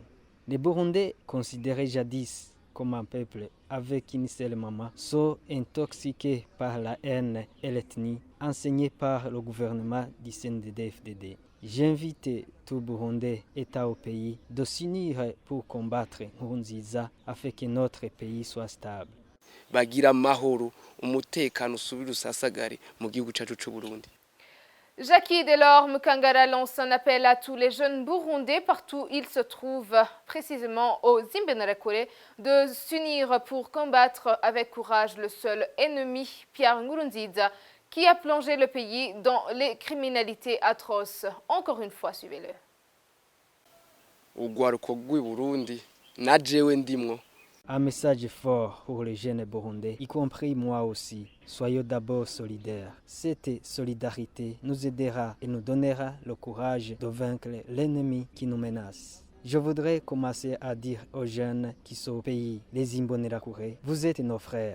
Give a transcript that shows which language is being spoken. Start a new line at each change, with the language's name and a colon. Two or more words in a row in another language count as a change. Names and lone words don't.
French: Les Burundais, considérés jadis comme un peuple avec une seule maman, sont intoxiqués par la haine et l'ethnie enseignée par le gouvernement du CNDD-FDD. J'invite tout Burundais, État au pays, de s'unir pour combattre Nkurunziza afin que notre pays soit stable.
Kinyarwanda: Bagira mahoro, umutekano usubire usasagare mu gihugu cyacu cy'u Burundi.
French: Jackie Delors Mukangara lance un appel à tous les jeunes burundais partout où ils se trouvent, précisément aux Imbonerakure, de s'unir pour combattre avec courage le seul ennemi, Pierre Nkurunziza, qui a plongé le pays dans les criminalités atroces. Encore une fois, suivez-le.
Rundi: Urwaruko rw'i Burundi na jewe ndimwo.
French: Un message fort pour les jeunes burundais, y compris moi aussi. Soyons d'abord solidaires. Cette solidarité nous aidera et nous donnera le courage de vaincre l'ennemi qui nous menace. Je voudrais commencer à dire aux jeunes qui sont au pays, les Imbonerakure, vous êtes nos frères.